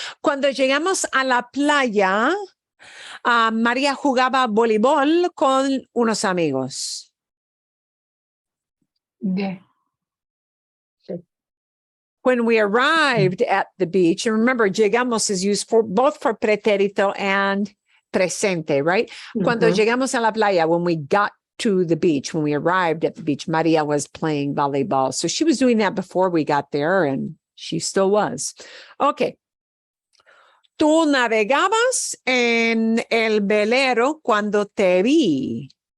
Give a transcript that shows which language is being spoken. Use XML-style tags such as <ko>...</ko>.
<es>Cuando llegamos a la playa, María jugaba voleibol con unos amigos. De.</es> <en>When we arrived at the beach, and remember, llegamos is used for both for pretérito and presente, right?</en> <es>Cuando llegamos a la playa,</es> <en>when we got to the beach, when we arrived at the beach, María was playing volleyball. So she was doing that before we got there, and she still was. Okay.</en> <es>Tú navegabas en el velero cuando te vi.</es>